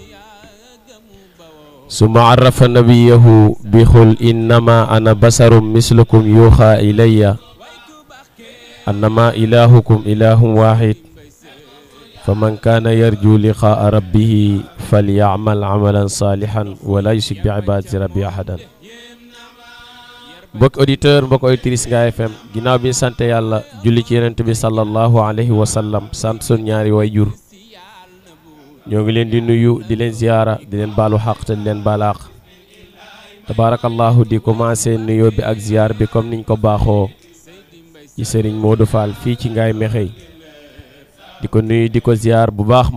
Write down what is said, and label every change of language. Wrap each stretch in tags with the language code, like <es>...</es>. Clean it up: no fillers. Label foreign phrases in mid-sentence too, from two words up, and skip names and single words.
<ar>ثم عرف نبيه بقل إنما أنا بشر مثلكم يوحى إلي أنما إلهكم إله واحد فمن كان يرجو لقاء ربه فليعمل عملا صالحا ولا يشرك بعبادة ربه أحدا</ar> <wo>mbokk auditeur mbokk auditrice Ngaye FM ginnaaw bi sant yàlla julli ci yonent bi</wo> <ar>صلى الله عليه وسلم</ar> <wo>sant sun ñaari way jur ñoo ngi leen di nuyu di leen ziyaara di leen baalu xaq te di leen baalaax tabarakallahu di commencé nuyoo bi ak ziyaar bi comme niñ ko baaxoo ci Serigne Modou Fall fii ci Ngaye Mékhé di ko nuyu di ko ziyaar bu baax</wo>